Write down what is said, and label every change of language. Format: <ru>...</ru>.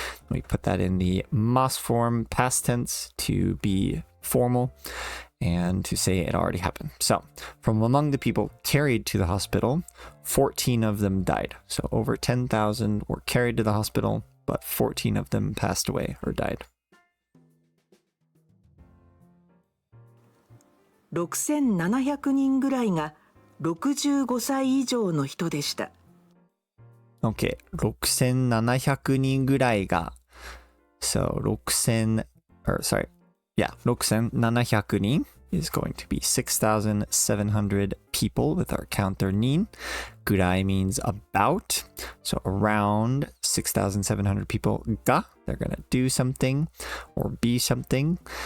<en>We put that in the mas form, past tense, to be formal and to say it already happened. So from among the people carried to the hospital, 14 of them died. So over 10,000 were carried to the hospital, but 14 of them passed away or died.</en> <ja>6,700人ぐらいが65歳以上の人でした。</ja> <en>Okay,</en> <ja>6,700人ぐらいが</ja> <en>So 6,700人 is going to be 6,700 people with our counter 人. ぐらい means about. So around 6,700 people が they're going to do something or be something.</en>